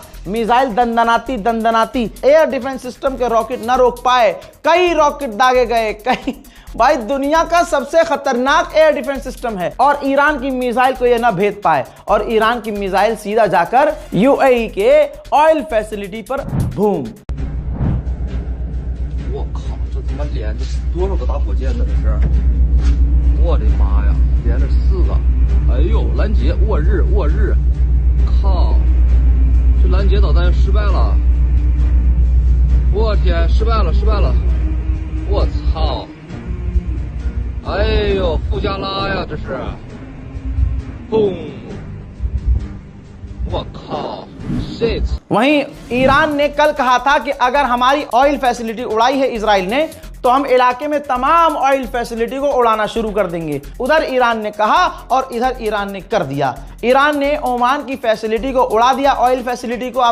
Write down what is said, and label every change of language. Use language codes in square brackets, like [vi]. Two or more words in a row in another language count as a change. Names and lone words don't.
[hi] मिसाइल दंदनाती [en] air defense system [hi] के रॉकेट न रोक पाए, कई रॉकेट दागे गए, कई। भाई दुनिया का सबसे खतरनाक [en] air defense system [hi] है और ईरान की मिसाइल को यह ना भेद पाए, और ईरान की मिसाइल सीधा जाकर यूएई के [en] oil facility [hi] पर बूम। [zh] 我靠，这他妈连着多少个大火箭呢？这是，我的妈呀，连着4个！哎呦，拦截，握日，靠，这拦截导弹失败了！我天，失败了！我操！哎呦，富加拉呀，这是，嘣！我靠 shit！ [hi] वहीं ईरान ने कल कहा था कि अगर हमारी [en] oil facility [hi] उड़ाई है इजराइल ने तो हम इलाके में तमाम [en] oil facility [hi] को उड़ाना शुरू कर देंगे। उधर ईरान ने कहा और इधर ईरान ने कर दिया। ईरान ने ओमान की फैसिलिटी को उड़ा दिया, [en] oil facility [hi] को।